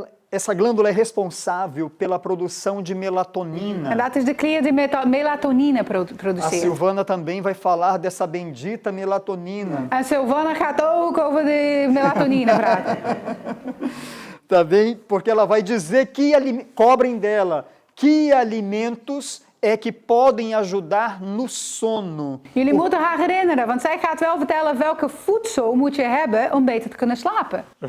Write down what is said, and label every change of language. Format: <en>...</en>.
<pt>Essa glândula é responsável pela produção de melatonina.</pt> <nl>En dat is de klier die melatonine</nl> <pt>A</pt> <nl>produceert.</nl> <pt>Silvana também vai falar dessa bendita melatonina.</pt> <nl>En Silvana gaat ook over de melatonine praten.</nl> <pt>Tá bem? Porque ela vai dizer cobrem dela que alimentos é que podem ajudar no sono.</pt> <nl>Jullie moeten haar herinneren, want zij gaat wel vertellen welke voedsel moet je hebben om beter te kunnen slapen.</nl>